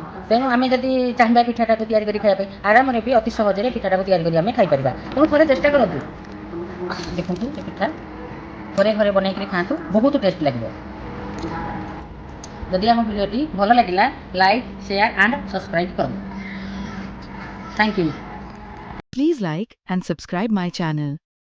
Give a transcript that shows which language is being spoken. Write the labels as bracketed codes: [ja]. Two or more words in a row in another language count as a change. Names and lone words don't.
[or] ତେଣୁ ଆମେ ଯଦି ଚାହିଁବା ପିଠାଟାକୁ ତିଆରି କରି ଖାଇବା ପାଇଁ ଆରାମରେ ବି ଅତି ସହଜରେ ପିଠାଟାକୁ ତିଆରି କରି ଆମେ ଖାଇପାରିବା। ତେଣୁ ଥରେ ଚେଷ୍ଟା କରନ୍ତୁ। ଦେଖନ୍ତୁ ଏ ପିଠା ଘରେ ଘରେ ବନେଇକରି ଖାଆନ୍ତୁ ବହୁତ ଟେଷ୍ଟ ଲାଗିବ। ଯଦି ଆମ ଭିଡ଼ିଓଟି ଭଲ ଲାଗିଲା [en] like share and subscribe [or] କରନ୍ତୁ। [en] Thank you. Please like and subscribe my channel.